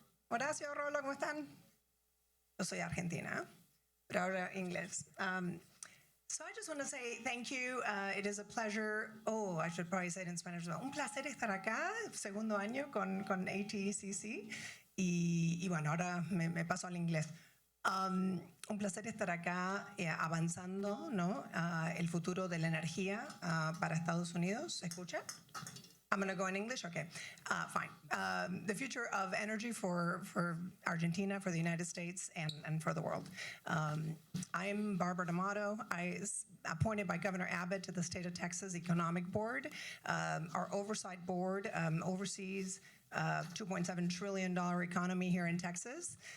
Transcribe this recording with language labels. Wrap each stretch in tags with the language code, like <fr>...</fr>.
<es>Horacio, Rolo, ¿cómo están? Yo soy argentina, pero ahora inglés.</es> <en>So I just want to say thank you. It is a pleasure. Oh, I should probably say it in Spanish as well.</en> <es>Un placer estar acá, segundo año con ATCC. Y bueno, ahora me paso al inglés. Un placer estar acá avanzando, ¿no? El futuro de la energía para Estados Unidos. ¿Se escucha?</es> <en>I'm going to go in English? Okay, fine. The future of energy for Argentina, for the United States, and for the world. I'm Barbara D'Amato. Appointed by Governor Abbott to the State of Texas Economic Board. Our oversight board oversees $2.7 trillion economy here in Texas.</en>